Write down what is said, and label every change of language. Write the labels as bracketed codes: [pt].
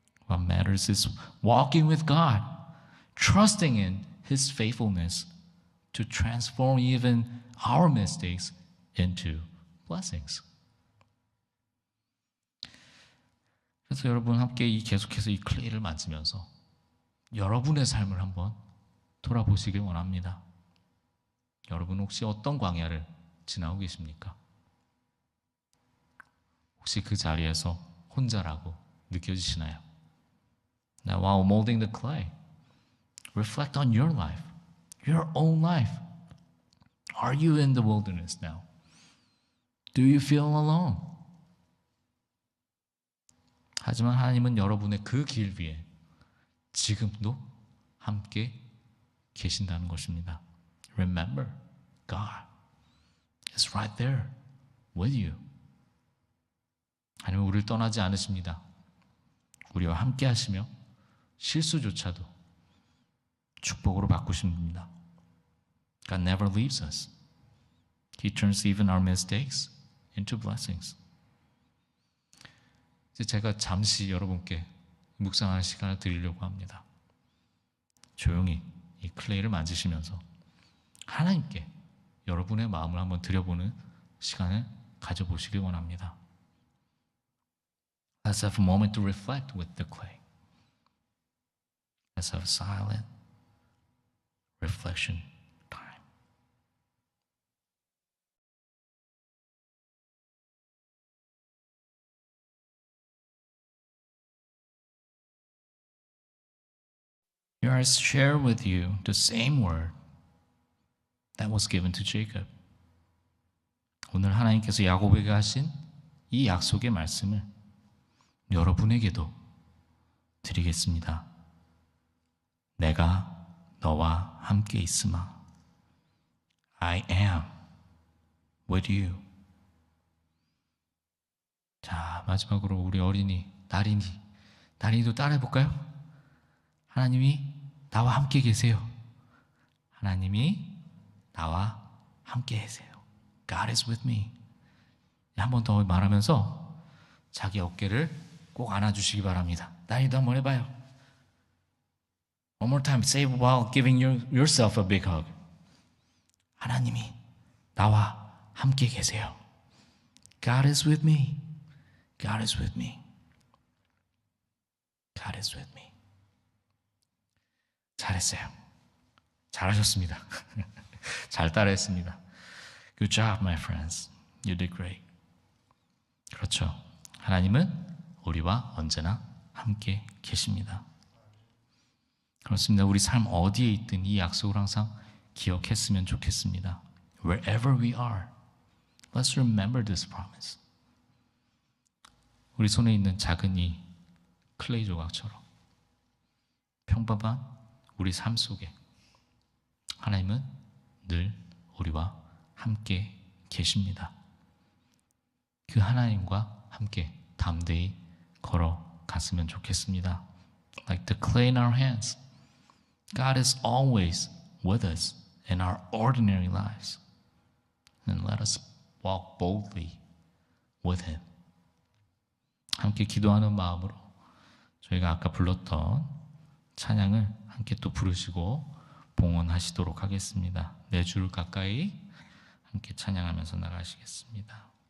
[en] What matters is walking with God, trusting in His faithfulness to transform even our mistakes into blessings. [ko] 그래서 여러분 함께 계속해서 이 클레이를 만지면서 여러분의 삶을 한번 돌아보시길 원합니다. 여러분 혹시 어떤 광야를 지나고 계십니까? 혹시 그 자리에서 혼자라고 느껴지시나요? [en] Now, while molding the clay, reflect on your life, your own life. Are you in the wilderness now? Do you feel alone? [ko] 하지만 하나님은 여러분의 그 길 위에 지금도 함께 계신다는 것입니다. [en] Remember, God is right there with you. [ko] 하나님은 우리를 떠나지 않으십니다. 우리와 함께 하시며 실수조차도 축복으로 바꾸십니다. [en] God never leaves us. He turns even our mistakes into blessings. [ko] 이제 제가 잠시 여러분께 묵상하는 시간을 드리려고 합니다. 조용히 이 클레이를 만지시면서 하나님께 여러분의 마음을 한번 들여보는 시간을 가져보시길 원합니다. [en] Let's have a moment to reflect with the clay. Let's have a silent reflection time. Here I share with you the same word that was given to Jacob. [ko] 오늘 하나님께서 야곱에게 하신 이 약속의 말씀을 여러분에게도 드리겠습니다. 내가 너와 함께 있으마. [en] I am with you. [ko] 자, 마지막으로 우리 어린이 나린이도 따라해볼까요? 하나님이 나와 함께 계세요. 하나님이 나와 함께 계세요. [en] God is with me. [ko] 한 번 더 말하면서 자기 어깨를 꼭 안아주시기 바랍니다. 나린이도 한번 해봐요. [en] One more time, say while giving yourself a big hug. [ko] 하나님이 나와 함께 계세요. [en] God is with me. God is with me. God is with me. [ko] 잘했어요. 잘하셨습니다. 잘 따라했습니다. [en] Good job, my friends. You did great. [ko] 그렇죠. 하나님은 우리와 언제나 함께 계십니다. 그렇습니다. 우리 삶 어디에 있든 이 약속을 항상 기억했으면 좋겠습니다. [en] Wherever we are, let's remember this promise. [ko] 우리 손에 있는 작은 이 클레이 조각처럼 평범한 우리 삶 속에 하나님은 늘 우리와 함께 계십니다. 그 하나님과 함께 담대히 걸어갔으면 좋겠습니다. [en] Like the clay in our hands, God is always with us in our ordinary lives. And let us walk boldly with Him. [ko] 함께 기도하는 마음으로 저희가 아까 불렀던 찬양을 함께 또 부르시고 봉헌하시도록 하겠습니다. 내 주를 가까이 함께 찬양하면서 나가시겠습니다.